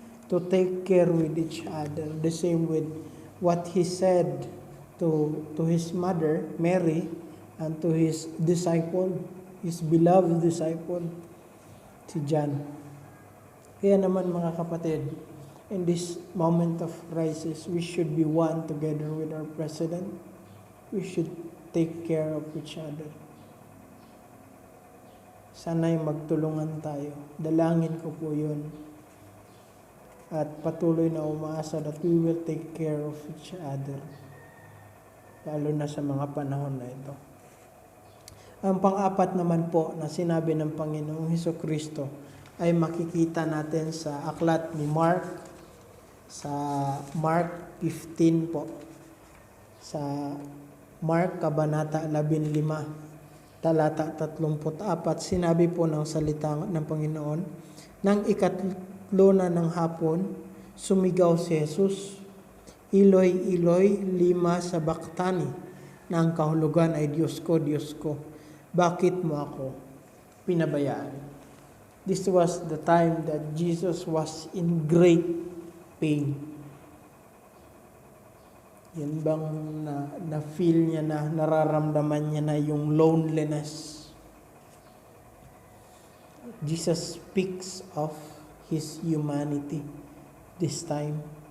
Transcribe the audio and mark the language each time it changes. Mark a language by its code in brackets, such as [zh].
[en] To take care with each other. The same with what He said to His mother, Mary, and to His disciple, His beloved disciple, si John. [tl] Kaya naman mga kapatid, [en] in this moment of crisis, we should be one together with our President. We should take care of each other. [tl] Sana'y magtulungan tayo. Dalangin ko po yun. At patuloy na umaasa [en] that we will take care of each other. [tl] Lalo na sa mga panahon na ito. Ang pang-apat naman po na sinabi ng Panginoong Hesukristo ay makikita natin sa aklat ni Mark, sa Mark 15 po. Sa Mark Kabanata 15, talata 34, sinabi po ng salita ng Panginoon, nang ikatlo na ng hapon, sumigaw si Jesus, [arc] Eloi, Eloi, lima sabachthani, [tl] na ang kahulugan ay Diyos ko, bakit mo ako pinabayaan? [en] This was the time that Jesus was in great pain. [tl] Yan bang na-feel niya na, nararamdaman niya na yung loneliness? [en] Jesus speaks of His humanity this time.